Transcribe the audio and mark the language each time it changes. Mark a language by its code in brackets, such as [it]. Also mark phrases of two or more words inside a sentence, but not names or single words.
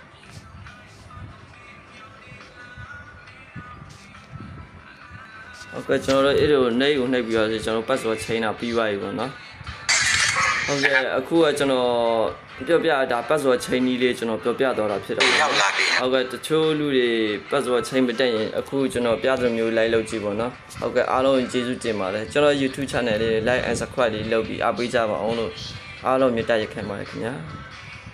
[my] ဟုတ်ကဲ့ကျွန်တော်တို့အဲ့လိုနှိပ်ကိုနှိပ်ပြီးတော့ကျွန်တော် [en] password chain [my] တာပြီးပါပြီပေါ့နော်ဟုတ်ကဲ့အခုကကျွန်တော်ပြောပြဒါ [en] password chain [my] ကြီးလေးကျွန်တော်ပြောပြတော့တာဖြစ်တော့ဟုတ်ကဲ့တချို့လူတွေ [en] password chain [my] မတက်ရင်အခုကျွန်တော်ပြသလိုမျိုး like လုပ်ကြည့်ပေါ့နော်ဟုတ်ကဲ့အားလုံးကျေးဇူးတင်ပါတယ်ကျွန်တော် YouTube channel လေး [en] like and subscribe [my] လေးလုပ်ပြီးအားပေးကြပါအောင်လို့အားလုံးမြတ်တရခင်ပါတယ်ခင်ဗျာ